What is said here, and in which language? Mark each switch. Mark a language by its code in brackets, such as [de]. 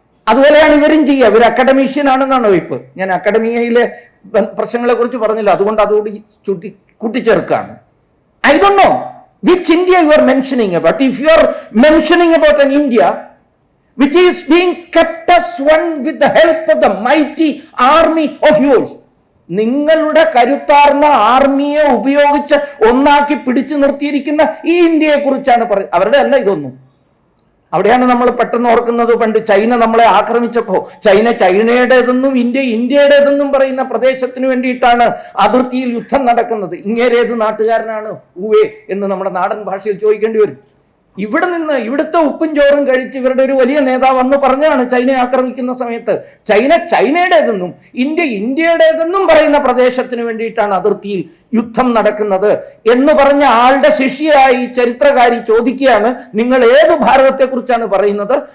[ml] അതുപോലെയാണ് ഇവരും ചെയ്യുക. ഇവർ അക്കാഡമീഷ്യൻ ആണെന്നാണ് വയ്പ്. ഞാൻ അക്കാഡമിയയിലെ പ്രശ്നങ്ങളെ കുറിച്ച് പറഞ്ഞില്ല, അതുകൊണ്ട് അതോട് കൂട്ടിച്ചേർക്കാണ്. [en] I don't know which India you are mentioning about. If you are mentioning about an India which is being kept as one with the help of the mighty army of yours, [ml] നിങ്ങളുടെ കരുത്താർന്ന ആർമിയെ ഉപയോഗിച്ച് ഒന്നാക്കി പിടിച്ചു നിർത്തിയിരിക്കുന്ന ഈ ഇന്ത്യയെ കുറിച്ചാണ് പറയുന്നത്. അവരുടെ അല്ല ഇതൊന്നും. അവിടെയാണ് നമ്മൾ പെട്ടെന്ന് ഓർക്കുന്നത്, പണ്ട് ചൈന നമ്മളെ ആക്രമിച്ചപ്പോൾ ചൈനയുടേതെന്നും ഇന്ത്യ ഇന്ത്യയുടേതെന്നും പറയുന്ന പ്രദേശത്തിന് വേണ്ടിയിട്ടാണ് അതിർത്തിയിൽ യുദ്ധം നടക്കുന്നത്. ഇങ്ങേരേത് നാട്ടുകാരനാണ് ഊവേ എന്ന് നമ്മുടെ നാടൻ ഭാഷയിൽ ചോദിക്കേണ്ടി വരും. ഇവിടെ നിന്ന് ഇവിടുത്തെ ഉപ്പും ചോറും കഴിച്ച് ഇവരുടെ ഒരു വലിയ നേതാവ് അന്ന് പറഞ്ഞാണ് ചൈനയെ ആക്രമിക്കുന്ന സമയത്ത് ചൈനയുടേതെന്നും ഇന്ത്യ ഇന്ത്യയുടേതെന്നും പറയുന്ന പ്രദേശത്തിന് വേണ്ടിയിട്ടാണ് അതിർത്തിയിൽ യുദ്ധം നടക്കുന്നത് എന്ന് പറഞ്ഞ ആളുടെ ശിഷ്യയായി ചരിത്രകാരി ചോദിക്കുകയാണ്, നിങ്ങൾ ഏത് ഭാരതത്തെക്കുറിച്ചാണ് പറയുന്നത്?